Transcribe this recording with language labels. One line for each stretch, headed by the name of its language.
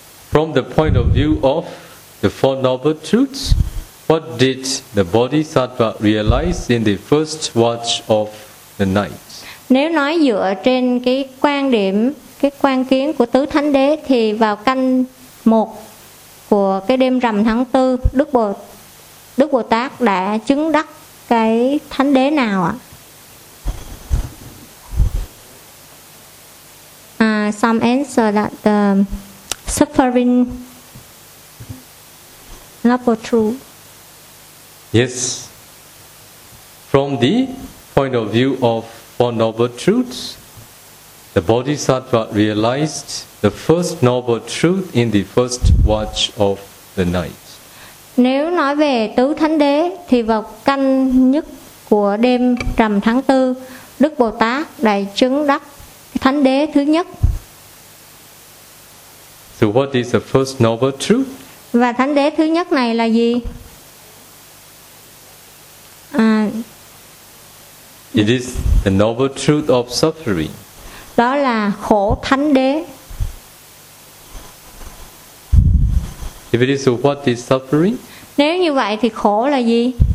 English: From the point of view of the Four Noble Truths, what did the Bodhisattva realize in the first watch of the night?
Vietnamese: Nếu nói dựa trên cái quan điểm, cái quan kiến của tứ thánh đế, thì vào canh một của cái đêm rằm tháng tư, Đức Bồ Tát đã chứng đắc cái thánh đế nào ạ?
English: Some answer that the suffering noble truth. Yes, from the point of view of Four Noble Truths, the Bodhisattva realized the first noble truth in the first watch of the night.
Vietnamese: Nếu nói về tứ thánh đế thì vào canh nhất của đêm rằm tháng tư, Đức Bồ Tát đã chứng đắc thánh đế thứ nhất.
English: So what is the first noble truth?
Vietnamese: Và thánh đế thứ nhất này là gì?
English: It is the noble truth of suffering.
Vietnamese: Đó là khổ thánh đế.
English: If it is, what is suffering?
Vietnamese: Nếu như vậy thì khổ là gì?